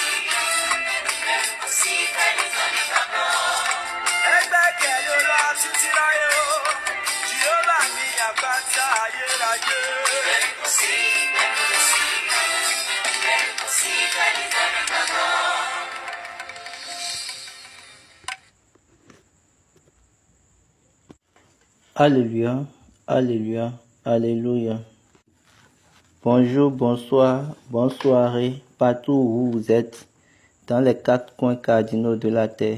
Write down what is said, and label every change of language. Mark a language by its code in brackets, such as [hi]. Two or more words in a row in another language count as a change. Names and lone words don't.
[yo] Ìbẹ̀rù kò sí fẹ́ni tó nígbàgbọ́. Ẹgbẹ́kẹ̀lé lọ títí láyé o, Jèhófà ní àpáta ayérayé. Ìbẹ̀rù kò sí, ìbẹ̀rù kò sí. Ìbẹ̀rù kò sí fẹ́ni tó nígbàgbọ́. [fr] Alléluia, Alléluia, Alléluia. Bonjour, bonsoir, bonne soirée, partout où vous êtes, dans les quatre coins cardinaux de la terre.